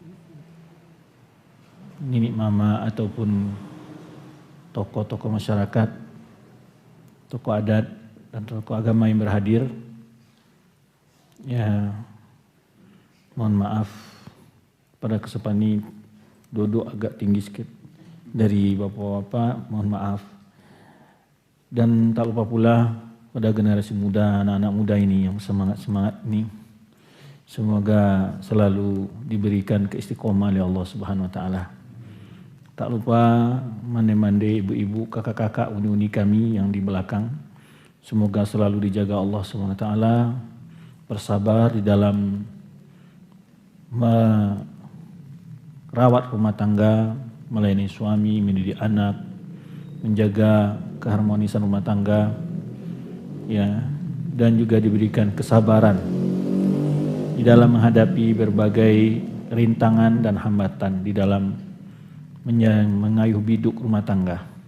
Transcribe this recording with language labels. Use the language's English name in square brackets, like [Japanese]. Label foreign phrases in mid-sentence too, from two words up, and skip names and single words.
[Indonesian] nini mama ataupun tokoh-tokoh masyarakat, tokoh adat dan tokoh agama yang berhadir, ya, mohon maaf pada kesempatan ini duduk agak tinggi sedikit dari bapak-bapak, mohon maaf. Dan tak lupa pula pada generasi muda, anak-anak muda ini yang semangat-semangat ini, semoga selalu diberikan keistiqomah oleh Allah [Arabic] سبحانه وتعالى. [Indonesian] Tak lupa mande-mande ibu-ibu, kakak-kakak, uni-uni kami yang di belakang, semoga selalu dijaga Allah [Arabic] سبحانه وتعالى, [Indonesian] bersabar di dalam merawat rumah tangga, melayani suami, mendidik anak, menjaga keharmonisan rumah tangga, ya, dan juga diberikan kesabaran di dalam menghadapi berbagai rintangan dan hambatan di dalam mengayuh biduk rumah tangga.